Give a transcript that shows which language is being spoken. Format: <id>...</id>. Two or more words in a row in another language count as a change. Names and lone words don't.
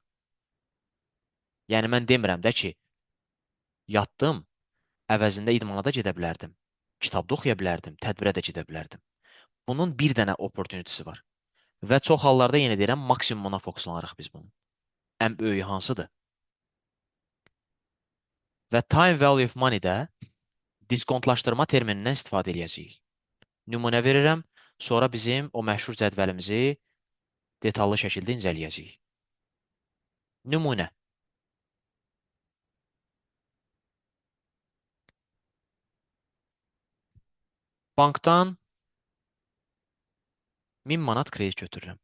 <az>Yəni mən demirəm də ki, yatdım, əvəzində idmana da gedə bilərdim, kitab da oxuya bilərdim, tədbirə də gedə bilərdim. Bunun bir dənə opportunity'si var. Və çox hallarda yenə deyirəm, maksimumuna fokuslanırıq biz bunun. Ən böyüyü hansıdır? Və</az> <en>time value of money-də</en> <az>diskontlaşdırma terminindən istifadə edəcəyik. Nümunə verirəm, sonra bizim o məşhur cədvəlimizi detallı şəkildə incələyəcəyik. Nümunə. Bankdan 1000 manat kredit götürürəm.</az>